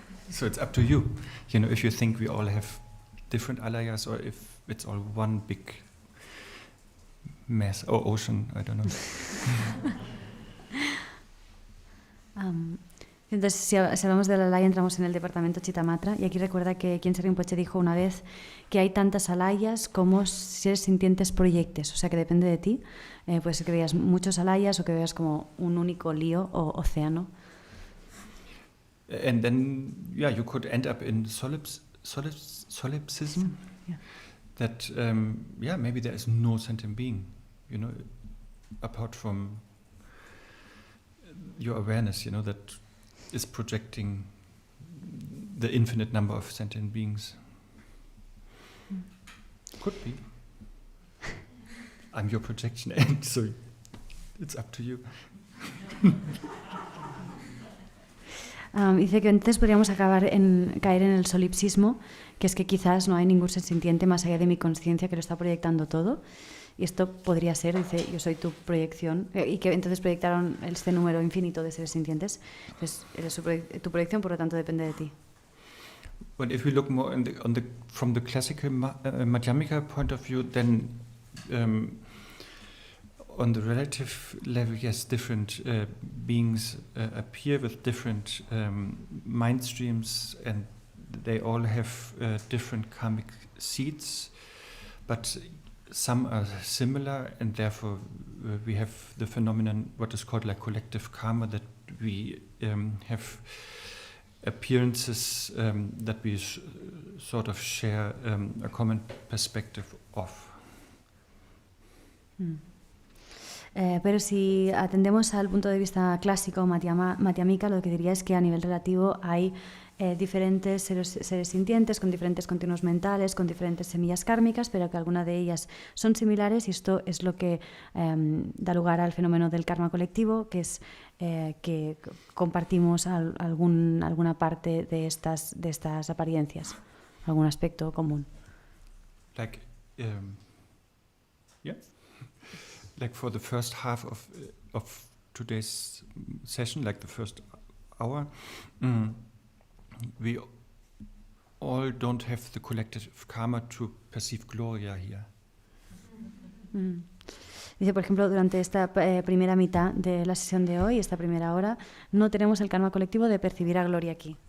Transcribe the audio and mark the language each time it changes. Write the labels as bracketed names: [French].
[English] So it's up to you. You know, if you think we all have different alayas, or if it's all one big mess or ocean, I don't know. [Spanish] Entonces, si hablamos de la alaya, entramos en el departamento Chitamatra, y aquí recuerda que Khenze Rinpoche dijo una vez que hay tantas alayas como seres sintientes proyectes, o sea que depende de ti. Puede ser que veas muchos alayas o que veas como un único lío o océano. [English] And then, yeah, you could end up in solipsism. Yeah. That, maybe there is no sentient being, you know, apart from your awareness, you know, that is projecting the infinite number of sentient beings. Could be. I'm your projection, and so it's up to you. [Spanish] Dice que entonces podríamos caer en el solipsismo, que es que quizás no hay ningún ser sintiente más allá de mi conciencia que lo está proyectando todo. Y esto podría ser, dice, yo soy tu proyección, y que entonces proyectaron este número infinito de seres sintientes. Entonces, eres tu proyección, por lo tanto, depende de ti. [English] But if we look more from the classical Madhyamika point of view, then on the relative level, yes, different beings appear with different mind streams, and they all have different karmic seeds, but some are similar, and therefore we have the phenomenon, what is called like collective karma, that we have appearances that we sort of share a common perspective of. [Spanish] Pero si atendemos al punto de vista clásico madhyamika, lo que diría es que a nivel relativo hay diferentes seres sintientes con diferentes continuos mentales, con diferentes semillas kármicas, pero que algunas de ellas son similares, y esto es lo que da lugar al fenómeno del karma colectivo, que es que compartimos alguna parte de estas apariencias, algún aspecto común. [English] Like, like for the first half of today's session, like the first hour, we all don't have the collective karma to perceive Gloria here. [Spanish] Dice, por ejemplo, durante esta primera mitad de la sesión de hoy, esta primera hora, no tenemos el karma colectivo de percibir a Gloria aquí.